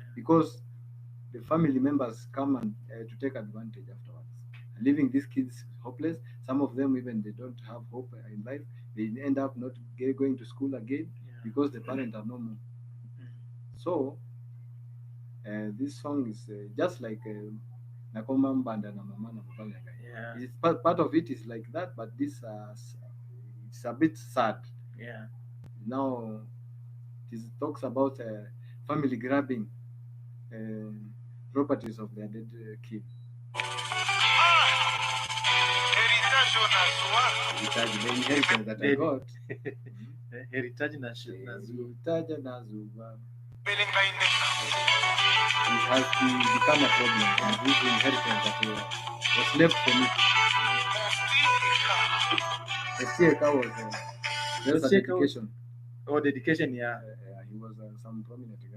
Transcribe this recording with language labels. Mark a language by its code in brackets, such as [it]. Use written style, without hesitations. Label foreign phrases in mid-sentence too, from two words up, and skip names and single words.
[en] because the family members come and to take advantage afterwards, leaving these kids hopeless. Some of them even they don't have hope in life. They end up not going to school again Yeah. because the parents are no more. So this song is just like Nakoma mbanda na mama na mobali. Yeah. It's part of it is like that, but this it's a bit sad. Yeah. Now it talks about family grabbing properties of their dead kid. The inheritance that I got. Heritage na Heritage na zuba. It has become a problem. And this inheritance that was left for me. The Sieka was just a dedication. Oh, dedication, yeah. He was some prominent guy.